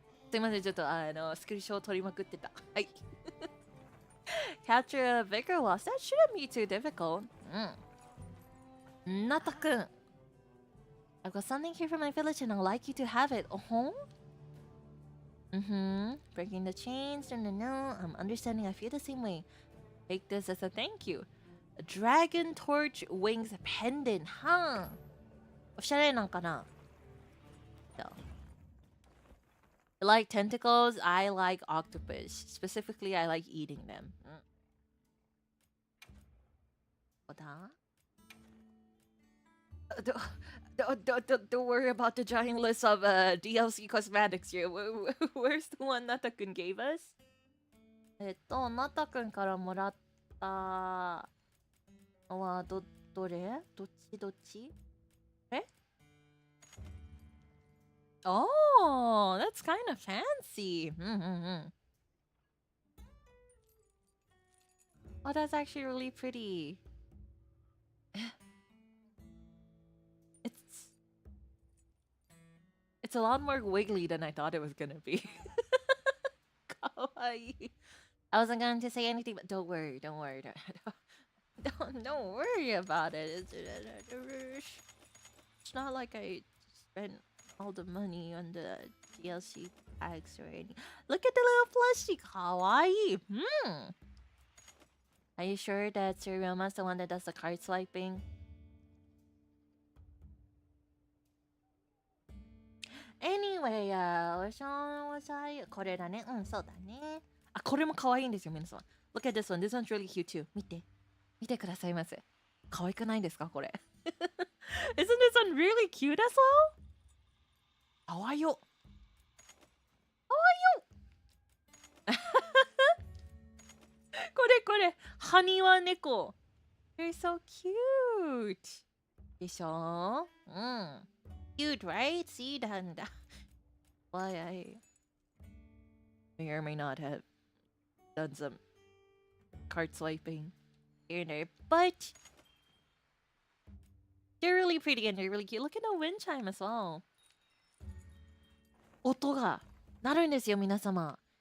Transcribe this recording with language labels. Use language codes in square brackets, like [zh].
[ja] すいません、ちょっとスクリーンショット撮りまくってた。 [en] はい。Capture a vigor loss. That shouldn't be too difficult. [ja] うん。なたくん。 [en] I've got something here from my village and I'd like you to have it. Oh? Breaking the chains. No. I'm understanding. I feel the same way. Take this as a thank you. A dragon torch wings pendant. Huh? [ja] おしゃれなんかな? [en] So. I like tentacles. I like octopus. Specifically, I like eating them. [ja] どうだ? [en] Don't worry about the giant list of DLC cosmetics here. Where's the one Nata-kun gave us? [ja] ナタくんからもらったのはどれ? どっち? [en] Oh, that's kind of fancy. Oh, that's actually really pretty. It's a lot more wiggly than I thought it was gonna be. Kawaii. I wasn't going to say anything, but don't worry. Don't worry about it. It's not like I spent all the money on the DLC packs or anything. Look at the little plushie. Kawaii. Are you sure that Ryoma is the one that does the card swiping? [ja] Anyway, これだね。そうだね。あ、これも可愛いんですよ、皆さん。 [en] Look at this one. This one's really cute too. [ja] 見てくださいませ。可愛くないですか、これ。 [en] Isn't this one really cute as well? [ja] かわいよ。これ。ハニワ猫。 [en] You're so cute. [ja] でしょ? [en] Cute, right? See, why I may or may not have done some card swiping here and there, but they're really pretty and they're really cute. Look at the wind chime as well. [ja] 音が鳴るんですよ、皆様。